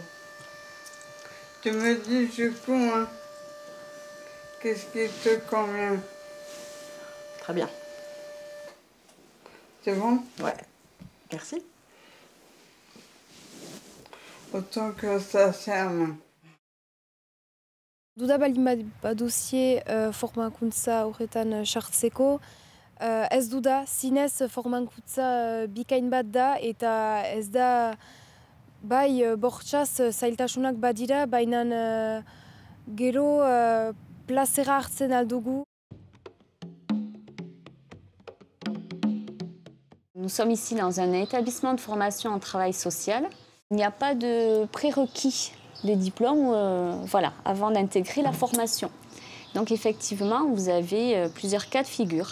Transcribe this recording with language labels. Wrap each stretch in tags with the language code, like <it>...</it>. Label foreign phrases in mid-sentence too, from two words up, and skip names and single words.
<fr>Tu me dis du coup, hein, qu'est-ce qui te convient? Très bien. C'est bon? Ouais. Merci. Autant que ça serve.</fr> <eu>Duda baldin baduzie formakuntza horretan sartzeko, ez duda zinez formakuntza bikain bat da eta ez da Bai, bortxaz zailtasunak badira, baina gero plazera hartzen aldugu.</eu> <fr>Nous sommes ici dans un établissement de formation en travail social. Il n'y a pas de prérequis de diplôme voilà, avant d'intégrer la formation. Donc effectivement, vous avez plusieurs cas de figure.</fr>